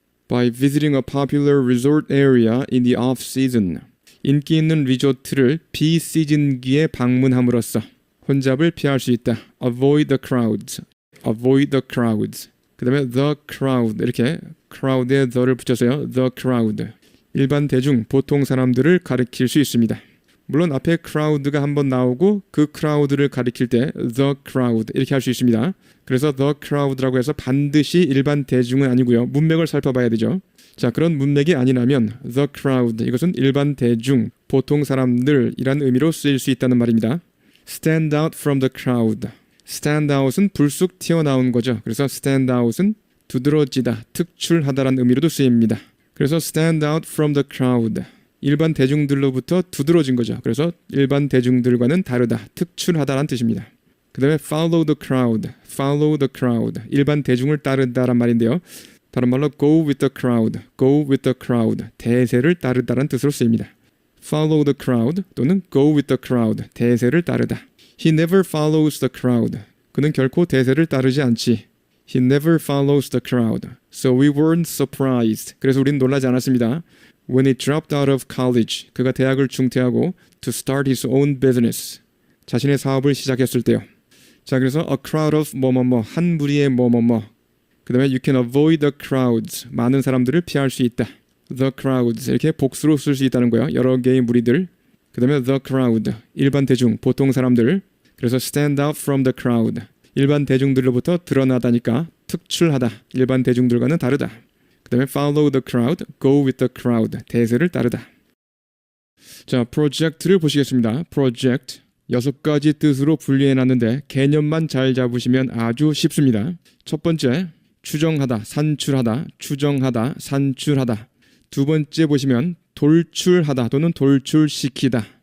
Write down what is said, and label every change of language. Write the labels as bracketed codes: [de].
[en] By visiting a popular resort area in the off-season, [ko] 인기 있는 리조트를 비시즌기에 방문함으로써 혼잡을 피할 수 있다. [en] Avoid the crowds, avoid the crowds. [ko] 그 다음에 the crowd, 이렇게 crowd에 the를 붙여서요. the crowd, 일반 대중, 보통 사람들을 가리킬 수 있습니다. 물론 앞에 crowd가 한번 나오고 그 crowd를 가리킬 때 the crowd 이렇게 할 수 있습니다. 그래서 the crowd라고 해서 반드시 일반 대중은 아니고요. 문맥을 살펴봐야 되죠. 자, 그런 문맥이 아니라면 the crowd, 이것은 일반 대중, 보통 사람들이란 의미로 쓰일 수 있다는 말입니다. [en] Stand out from the crowd. [ko] Stand out은 불쑥 튀어나온 거죠. 그래서 stand out은 두드러지다, 특출하다라는 의미로도 쓰입니다. 그래서 [en] stand out from the crowd, [ko] 일반 대중들로부터 두드러진 거죠. 그래서 일반 대중들과는 다르다, 특출하다라는 뜻입니다. 그 다음에 [en] follow the crowd, follow the crowd, [ko] 일반 대중을 따르다란 말인데요. 다른 말로 [en] go with the crowd, [ko] go with the crowd, 대세를 따르다라는 뜻으로 쓰입니다. [en] follow the crowd [ko] 또는 [en] go with the crowd, [ko] 대세를 따르다. [en] He never follows the crowd, [ko] 그는 결코 대세를 따르지 않지. [en] He never follows the crowd, so we weren't surprised. [ko] 그래서 우린 놀라지 않았습니다. [en] When he dropped out of college, [ko] 그가 대학을 중퇴하고 [en] to start his own business, [ko] 자신의 사업을 시작했을 때요. 자, 그래서 a crowd of 뭐뭐뭐, 한 무리의 뭐뭐뭐. 그 다음에 [en] you can avoid the crowds, [ko] 많은 사람들을 피할 수 있다. The crowds, 이렇게 복수로 쓸 수 있다는 거예요. 여러 개의 무리들. 그 다음에 the crowd, 일반 대중, 보통 사람들. 그래서 [en] stand out from the crowd, [ko] 일반 대중들로부터 드러나다니까 특출하다, 일반 대중들과는 다르다. 그 다음에 [en] follow the crowd, go with the crowd, [ko] 대세를 따르다. 자, 프로젝트를 보시겠습니다. 프로젝트, 6가지 뜻으로 분리해놨는데 개념만 잘 잡으시면 아주 쉽습니다. 첫 번째, 추정하다, 산출하다, 추정하다, 산출하다. 두 번째 보시면 돌출하다 또는 돌출시키다.